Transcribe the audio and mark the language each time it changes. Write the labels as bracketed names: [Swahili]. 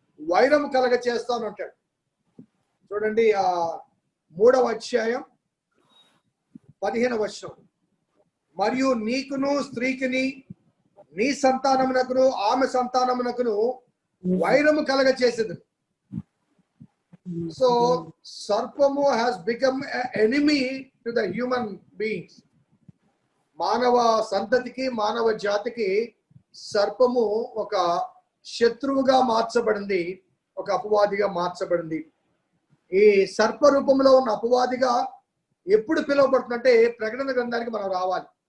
[Telugu] వైరం కలగ చేస్తాను అంటాడు. చూడండి 3వ అధ్యాయం 15వ వచనం. మరియు నీకును స్త్రీకిని నీ సంతానమునకును ఆమె సంతానమునకును వైరము కలగ చేసేది. సో సర్పము [English] has become an enemy to the human beings. [Telugu] మానవ సంతతికి మానవ జాతికి సర్పము ఒక శత్రువుగా మార్చబడింది, ఒక అపవాదిగా మార్చబడింది. ఈ సర్ప రూపంలో ఉన్న అపవాదిగా ఎప్పుడు పిలువబడుతుందంటే ప్రకటన గ్రంథానికి మనం రావాలి.